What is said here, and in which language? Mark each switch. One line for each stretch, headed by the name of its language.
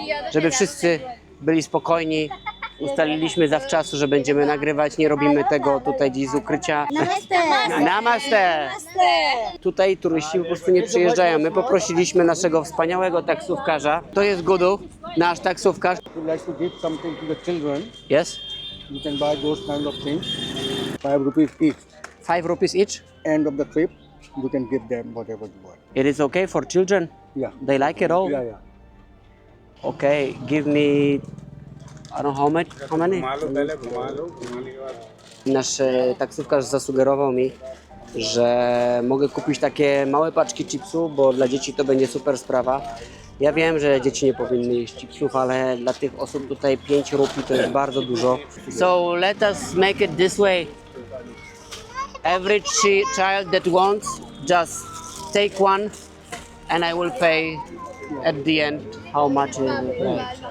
Polish: Żeby wszyscy byli spokojni, ustaliliśmy zawczasu, że będziemy nagrywać, nie robimy tego tutaj gdzieś z ukrycia.
Hindi: Namaste. Namaste!
Polish: Tutaj turyści po prostu nie przyjeżdżają. My poprosiliśmy naszego wspaniałego taksówkarza. To jest Gudu, nasz taksówkarz.
English: Would like to give something to the children. Yes? You can buy those kind of things. 5 rupees each. 5 rupees each? End of the trip, you can give them whatever you want. It is okay for children? Yeah. They like it all? Yeah, yeah. Okay, give me... I don't know how much? How many?
Polish: Nasz taksówkarz zasugerował mi, że mogę kupić takie małe paczki chipsów, bo dla dzieci to będzie super sprawa. Ja wiem, że dzieci nie powinny jeść chipsów, ale dla tych osób tutaj 5 rupii to jest bardzo dużo.
English: So let us make it this way. Every child that wants, just take one and I will pay at the end how much it is.